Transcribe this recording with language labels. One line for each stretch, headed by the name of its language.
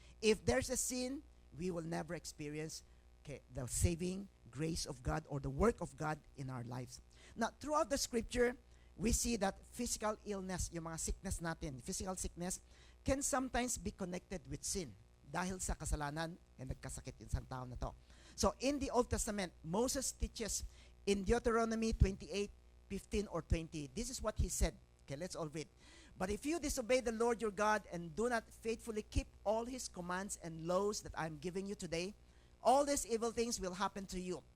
English: If there's a sin, we will never experience the saving grace of God or the work of God in our lives. Now, throughout the scripture, we see that physical illness,
Filipino: yung mga
English: sickness
Filipino: natin,
English: physical sickness, can sometimes be connected with sin.
Filipino: Dahil sa kasalanan, nagkasakit yung isang tao na to.
English: So, in the Old Testament, Moses teaches in Deuteronomy 28:15 or 20, this is what he said. Okay, let's all read. "But if you disobey the Lord your God and do not faithfully keep all His commands and laws that I am giving you today, all these evil things will happen to you."